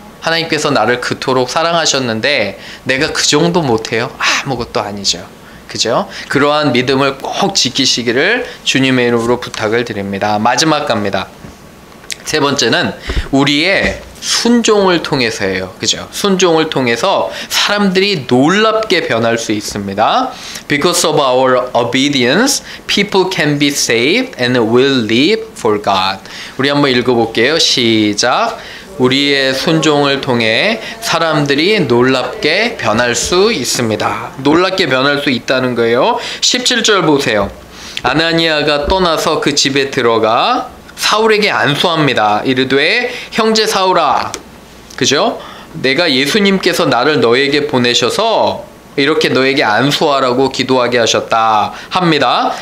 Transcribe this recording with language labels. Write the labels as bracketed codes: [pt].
[ko] 하나님께서 나를 그토록 사랑하셨는데 내가 그 정도 못해요? 아무것도 아니죠. 그죠? 그러한 믿음을 꼭 지키시기를 주님의 이름으로 부탁을 드립니다. 마지막 갑니다. 세 번째는 우리의 순종을 통해서예요. 그죠? 순종을 통해서 사람들이 놀랍게 변할 수 있습니다. [en] Because of our obedience, people can be saved and will live for God. [ko] 우리 한번 읽어볼게요. 시작. 우리의 순종을 통해 사람들이 놀랍게 변할 수 있습니다. 놀랍게 변할 수 있다는 거예요. 17절 보세요. 아나니아가 떠나서 그 집에 들어가 사울에게 안수합니다. 이르되 형제 사울아, 그죠? 내가 예수님께서 나를 너에게 보내셔서 이렇게 너에게 안수하라고 기도하게 하셨다 합니다.